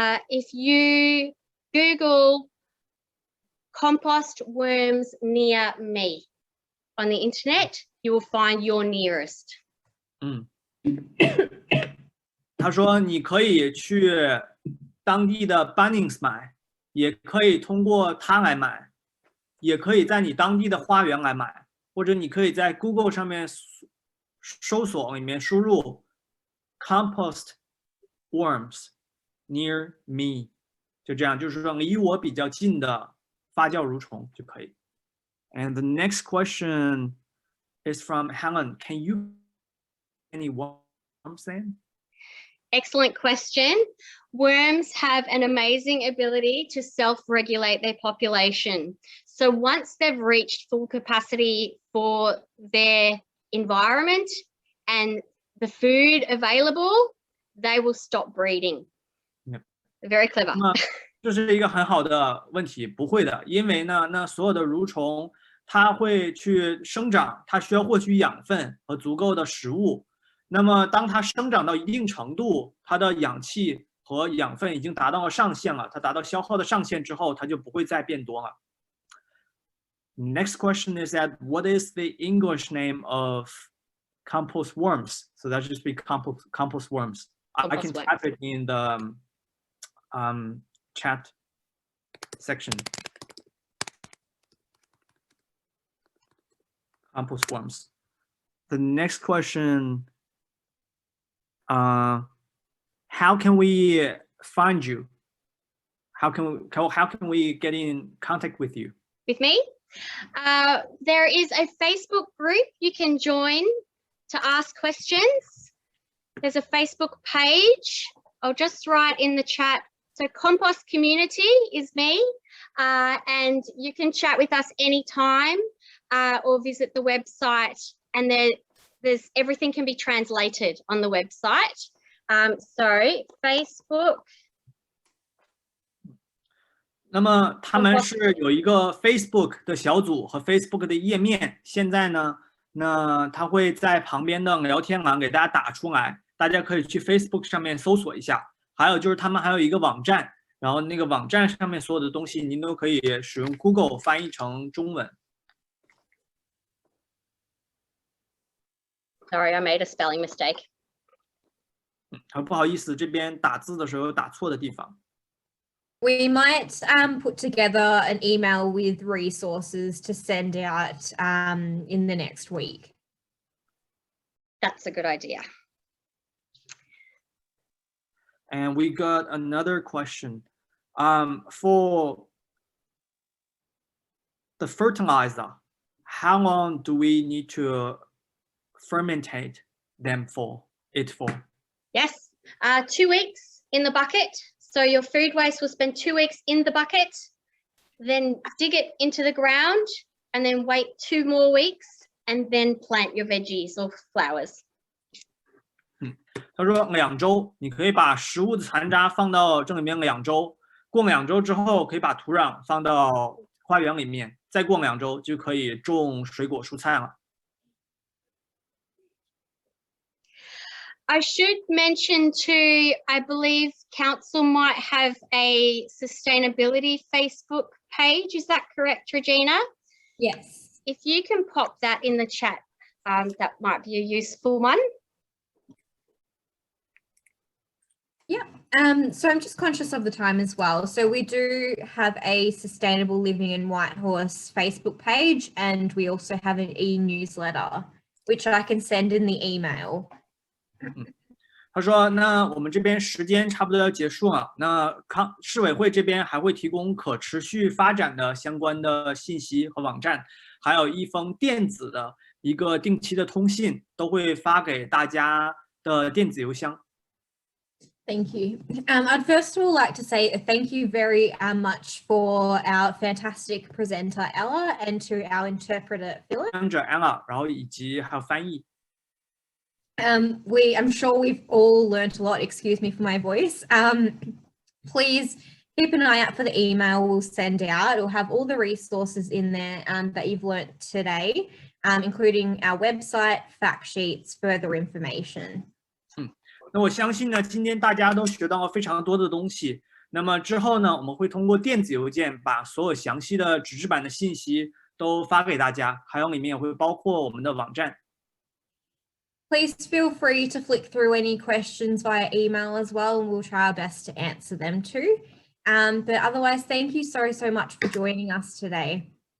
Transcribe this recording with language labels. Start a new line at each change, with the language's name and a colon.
English: If you Google compost worms near me on the internet, you will find your nearest.
Chinese: 他说你可以去当地的 Bunnings 买，也可以通过它来买，也可以在你当地的花园来买，或者你可以在 Google 上面搜索里面输入
English: compost worms near me，
Chinese: 就这样，就是说离我比较近的发酵蠕虫就可以。
English: And the next question is from Helen. Can you any worms then? Excellent question. Worms have an amazing ability to self-regulate their population. So once they've reached full capacity for their environment and the food available, they will stop breeding. Yep. Very clever.
Chinese: 这是一个很好的问题，不会的，因为呢，那所有的蠕虫它会去生长，它需要获取养分和足够的食物。那么当它生长到一定程度，它的氧气和养分已经达到了上限了，它达到消耗的上限之后，它就不会再变多了。
English: Next question is that what is the English name of compost worms? So that should be compost worms. I can type it in the chat section. Compost worms. The next question. How can we find you? How can we get in contact with you? With me? There is a Facebook group you can join to ask questions. There's a Facebook page. I'll just write in the chat. So Compost Community is me, and you can chat with us anytime. or visit the website, and there's everything can be translated on the website. So Facebook.
Chinese: 那么他们是有一个 Facebook 的小组和 Facebook 的页面，现在呢，那他会在旁边的聊天栏给大家打出来，大家可以去 Facebook 上面搜索一下。还有就是他们还有一个网站，然后那个网站上面所有的东西您都可以使用 Google 翻译成中文。
English: Sorry, I made a spelling mistake.
Chinese: 不好意思，这边打字的时候有打错的地方。
English: We might put together an email with resources to send out in the next week. That's a good idea. And we got another question. For the fertilizer, how long do we need to fermentate them for? Yes, 2 weeks in the bucket. So your food waste will spend 2 weeks in the bucket, then dig it into the ground, and then wait 2 more weeks, and then plant your veggies or flowers.
Chinese: 他说2周，你可以把食物的残渣放到这里面2周，过2周之后可以把土壤放到花园里面，再过2周就可以种水果蔬菜了。
English: I should mention too, I believe council might have a sustainability Facebook page. Is that correct, Regina? Yes. If you can pop that in the chat, that might be a useful one. Yeah. So I'm just conscious of the time as well. So we do have a Sustainable Living in Whitehorse Facebook page, and we also have an e-newsletter, which I can send in the email.
Chinese: 他说：“那我们这边时间差不多要结束了。那市委会这边还会提供可持续发展的相关的信息和网站，还有一封电子的一个定期的通信，都会发给大家的电子邮箱。”
English: Thank you. I'd first of all like to say thank you very much for our fantastic presenter Ella and to our interpreter Philip.
Chinese: 跟着 Ella， 然后以及还有翻译。
English: I'm sure we've all learnt a lot. Excuse me for my voice. Please keep an eye out for the email we'll send out. It'll have all the resources in there that you've learnt today, including our website, fact sheets, further information.
Chinese: 那我相信呢，今天大家都学到了非常多的东西。那么之后呢，我们会通过电子邮件把所有详细的纸质版的信息都发给大家，还有里面也会包括我们的网站。
English: Please feel free to flick through any questions via email as well, and we'll try our best to answer them too. But otherwise, thank you so much for joining us today.